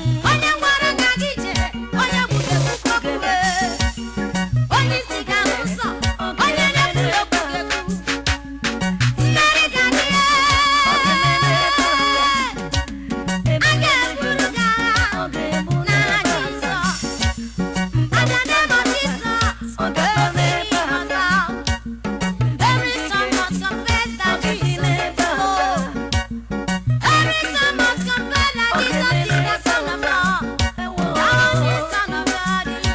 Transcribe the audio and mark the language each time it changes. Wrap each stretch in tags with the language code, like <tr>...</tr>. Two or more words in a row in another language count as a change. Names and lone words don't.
<ig>Onye gwara gị aga ije, onye gwudekwukwa gwube. Onye isi ga n'ụzọ, onye na-ekwuru okwu ga-ekwu. Mmeri ga-adị ya. A ga-eburu gị agha n'aha Jizọs.</ig> <en>In the name of Jesus, every knee must bow. Every tongue must confess that Jesus is Lord. Every tongue must confess that Jesus is the Son of God. Thou art the Son of God.</en>